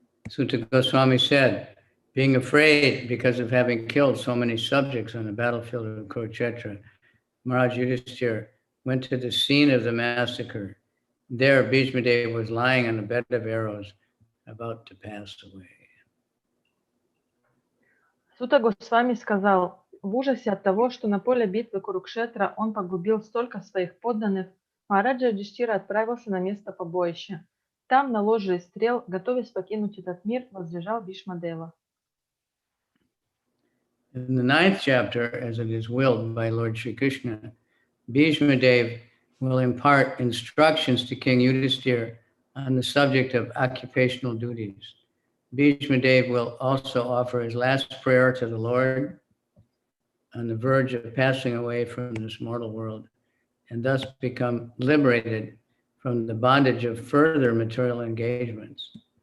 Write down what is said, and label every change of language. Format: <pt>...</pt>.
<en>Sutta Goswami said, being afraid because of having killed so many subjects on the battlefield of Kurukshetra, Maharaj Yudhishthira went to the scene of the massacre. There, Bhishma Deva was lying on a bed of arrows, about to pass away.</en> <ru>Сута Госвами сказал, в ужасе от того, что на поле битвы Курукшетра он погубил столько своих подданных, Махараджа Юдхиштира отправился на место побоища. Там, на ложе из стрел, готовясь покинуть этот мир, возлежал Бхишма-дева.</ru> <en>In the 9th chapter, as it is willed by Lord Sri Krishna, Bhishma Deva will impart instructions to King Yudhishthira on the subject of occupational duties. Bhishma Deva will also offer his last prayer to the Lord on the verge of passing away from this mortal world, and thus become liberated from the bondage of further material engagements.</en>